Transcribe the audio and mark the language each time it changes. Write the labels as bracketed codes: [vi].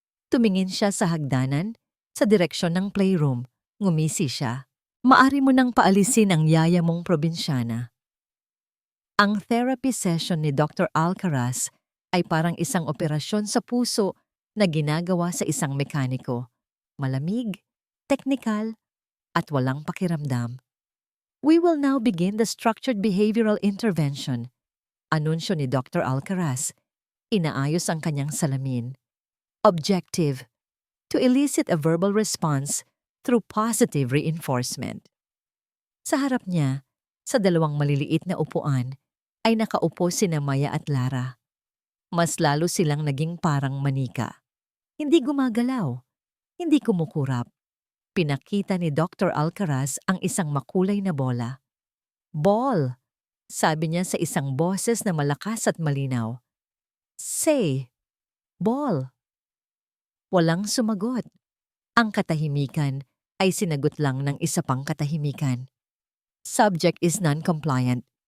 [tl] Tumingin siya sa hagdanan, sa direksyon ng playroom. Ngumisi siya. Maari mo nang paalisin ang yaya mong probinsyana. Ang therapy session ni Dr. Alcaraz ay parang isang operasyon sa puso na ginagawa sa isang mekaniko. Malamig, teknikal, at walang pakiramdam. [en] We will now begin the structured behavioral intervention. [tl] Anunsyo ni Dr. Alcaraz. Inaayos ang kanyang salamin. [en] Objective: to elicit a verbal response through positive reinforcement. [tl] Sa harap niya, sa dalawang maliliit na upuan, ay nakaupo sina Maya at Lara. Mas lalo silang naging parang manika. Hindi gumagalaw, hindi kumukurap. Pinakita ni Dr. Alcaraz ang isang makulay na bola. Ball, sabi niya sa isang boses na malakas at malinaw. Say, ball. Walang sumagot. Ang katahimikan ay sinagot lang ng isa pang katahimikan. [en] Subject is non-compliant.